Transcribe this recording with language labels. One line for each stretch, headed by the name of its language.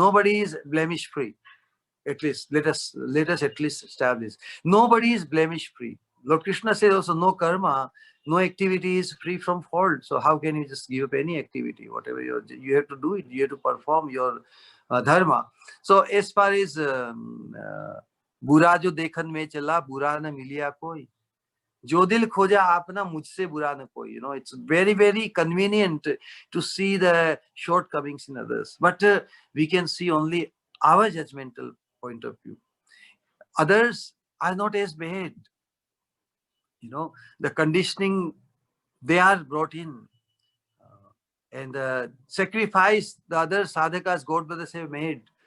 English: Nobody is blemish free. At least let us at least establish nobody is blemish free. Lord Krishna says also, no karma, no activity is free from fault. So how can you just give up any activity? Whatever you have to do it, you have to perform your dharma. So as far as
Hindi: बुरा जो देखन में चला बुरा न मिलिया कोई जो दिल खोजा आपना मुझसे बुरा न कोई.
English: It's very, very convenient to see the shortcomings in others, but we can see only our judgmental point of view. Others are not as bad. The conditioning they are brought in, and the sacrifice the other sadhakas, god brothers, have made.